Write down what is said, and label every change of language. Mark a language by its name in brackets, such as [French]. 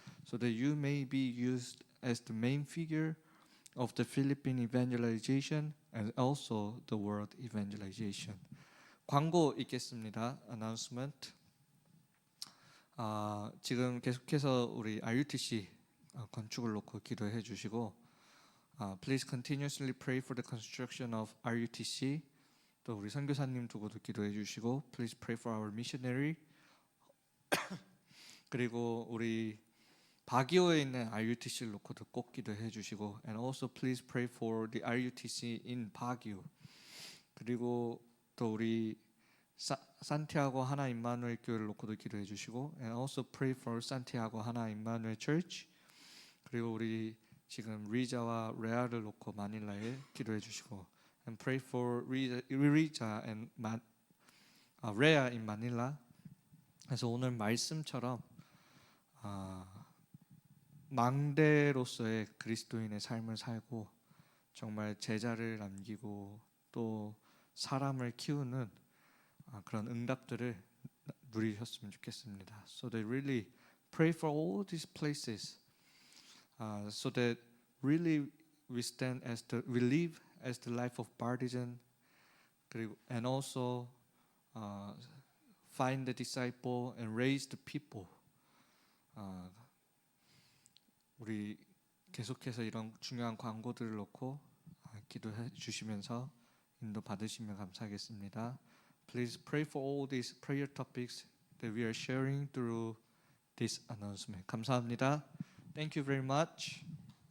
[English] So that you may be used as the main figure of the Philippine evangelization and also the world evangelization. [Korean] 광고 있겠습니다. [English] Announcement. [Korean] 지금 계속해서 우리 RUTC 건축을 놓고 기도해 주시고 [English] please continuously pray for the construction of RUTC. [Korean] 또 우리 선교사님 두고도 기도해 주시고 [English] please pray for our missionary. [Korean] 그리고 우리 바기오에 있는 RUTC를 놓고도 꼭 기도해 주시고 [English] and also please pray for the RUTC in 바기오. [Korean] 그리고 또 우리 산티아고 하나 임마누엘 교회를 놓고도 기도해 주시고 [English] and also pray for 산티아고 하나 임마누엘 church. [Korean] 그리고 우리 지금 리자와 레아를 놓고 마닐라에 기도해 주시고 [English] and pray for 리자 and 레아 in 마닐라. [Korean] 그래서 오늘 말씀처럼 망대로서의 그리스도인의 삶을 살고 정말 제자를 남기고 또 사람을 키우는 그런 응답들을 누리셨으면 좋겠습니다. [English] So they really pray for all these places, so that really we live as the life of partisan, 그리고 and also find the disciple and raise the people. [Korean] 우리 계속해서 이런 중요한 광고들을 놓고 기도해 주시면서 인도 받으시면 감사하겠습니다. [English] Please pray for all these prayer topics that we are sharing through this announcement. [Korean] 감사합니다. [English] Thank you very much.